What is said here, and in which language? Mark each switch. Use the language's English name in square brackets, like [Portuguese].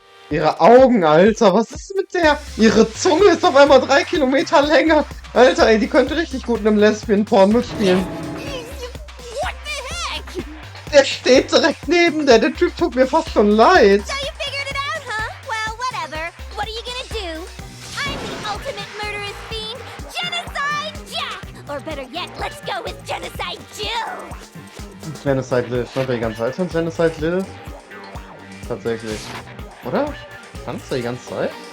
[German] Ihre Augen, Alter, was ist mit der? Ihre Zunge ist auf einmal 3 Kilometer länger. Alter, ey, die könnte richtig gut in einem Lesbian-Porn mitspielen. [English] What the heck? [German] Der steht direkt neben der. Der Typ tut mir fast schon leid. [English] So you figured it out, huh? Well, whatever. What are you gonna do? I'm the ultimate murderous fiend, Genocide Jack! Or better yet, let's go with Genocide Jill! Genocide Lil. [German] Stand da die ganze Zeit schon Genocide Lil? Tatsächlich. Oder? Kannst du die ganze Zeit?